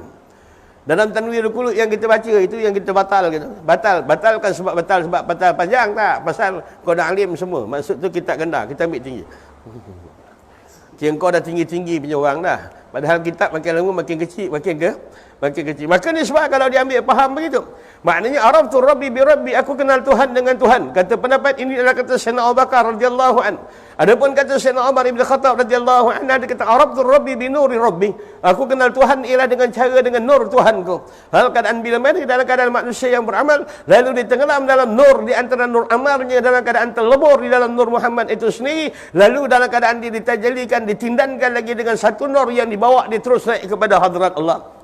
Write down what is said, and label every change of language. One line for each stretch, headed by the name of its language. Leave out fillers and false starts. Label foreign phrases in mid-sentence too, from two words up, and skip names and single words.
Malay: Dalam Tanwirul Qulub yang kita baca itu yang kita batalkan sebab batal panjang tak, pasal kau dah alim semua. Maksud tu kita ganda, kita ambil tinggi. Kira kau dah tinggi-tinggi punya orang dah. Padahal kitab makin lama makin kecil, makin kecil. Maka ni sebab kalau dia ambil faham begitu. Maknanya
Arabic: عرفت ربي بربي,
Malay: aku kenal Tuhan dengan Tuhan. Kata pendapat ini adalah kata Sayyidina Abu Bakar
Arabic: رضي الله عنه.
Malay: Adapun kata Sayyidina Umar ibn Khattab
Arabic: رضي الله عنه,
Malay: dia kata
Arabic: عرفت ربي بنور ربي.
Malay: Aku kenal Tuhan ialah dengan cara dengan nur Tuhanku. Hal keadaan bila mana dalam keadaan manusia yang beramal lalu ditenggelam dalam nur di antara nur amalnya, dalam keadaan terlebur di dalam nur Muhammad itu sendiri, lalu dalam keadaan dia ditajalikan, ditindankan lagi dengan satu nur yang dibawa dia terus naik kepada hadrat Allah.